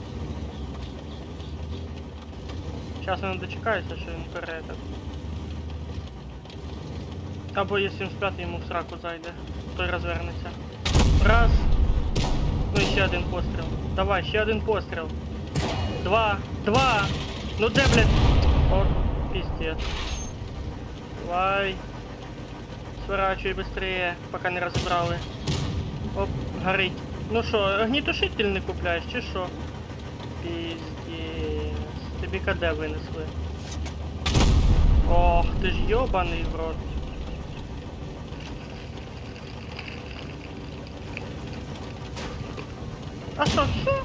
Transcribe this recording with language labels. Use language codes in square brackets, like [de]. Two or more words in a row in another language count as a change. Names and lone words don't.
[uk] Сейчас я не дочекаюся, що він перетер. Або є 75 йому в сраку зайде. Той розвернеться. Раз. Ну і ще один постріл. Давай, ще один постріл. Два. Ну де, блядь? О, пиздец. Давай. [ru] Сворачивай быстрее, пока не розібрали. [uk] Оп, горить. Ну що, огнітушитель не купляєш, чи що? Пиздец. Тобі КД винесли. Ох, ти ж йобаний в рот. А що, все?